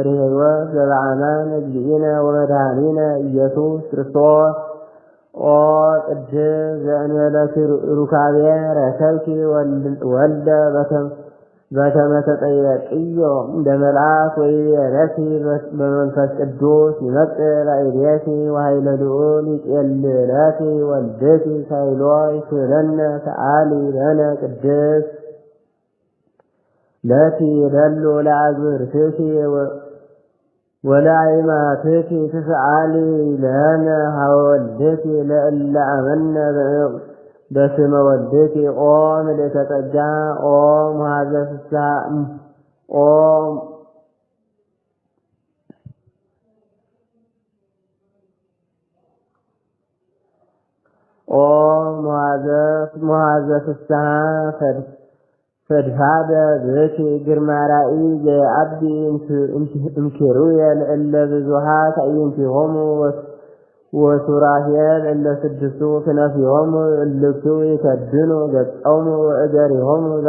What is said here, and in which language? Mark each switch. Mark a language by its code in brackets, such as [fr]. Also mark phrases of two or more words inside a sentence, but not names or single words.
[gez] ሕይወት ዘበአማን እግዚእነ ወመድኃኒነ ኢየሱስ ክርስቶስ ኦ ቅድስት ዘእንበለ ሩካቤ ረከብኪ ወልደ በከመ ተጠየቅዮ እንደ መልአክ ወይቤለኪ በመንፈስ ቅዱስ ይመጽእ ላዕሌኪ ወኃይለ ልዑል ይጼልለኪ ወልድኪ ሳይሎ ይስእለነ ሰአሊ ለነ ቅድስት ለኪ ይደሉ ለአግብርትኪ ወለአይማትኪ ትስአሊ ለነ ሀበ ወልድኪ ለእለ አመነ በስመ ወልድኪ ኦ ምልዕተ ጸጋ ኦ መኃዘ ፍስሐ ኦ መኃዘ ፍስሐ ፈድፋደ ብኪ ግርማ ራእይ ዘየአቢ እምኪሩቤል እለ ብዙኃት አዕይንቲሆሙ ወሱራፌል እለ ስድስቱ ክነፊሆሙ እልክቱ ይከድኑ ገጾሙ ወእገሪሆሙ